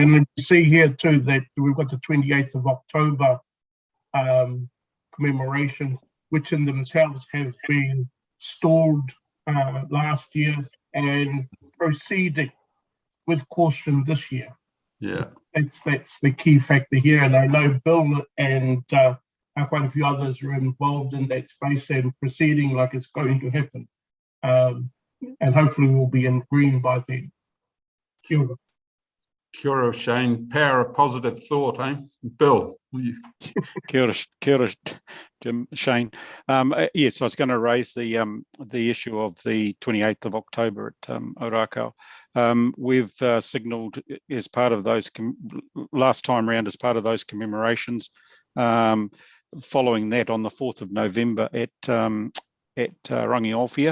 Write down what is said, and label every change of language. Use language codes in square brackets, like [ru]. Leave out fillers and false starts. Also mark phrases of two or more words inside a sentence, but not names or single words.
[en] And you see here too that we've got the 28th of October commemorations, which in themselves have been stalled last year and proceeding with caution this year. Yeah, that's the key factor here. And I know Bill and quite a few others are involved in that space and proceeding like it's going to happen. And hopefully we'll be in green by then. [mi] Kia ora. Kia ora, Shane. [en] Power of positive thought, eh? Bill. [mi] Kia ora, Shane. [en] Yes, I was going to raise the issue of the 28th of October at Orakau. We've signalled as part of those, last time round as part of those commemorations, following that on the 4th of November at Rangiaowhia.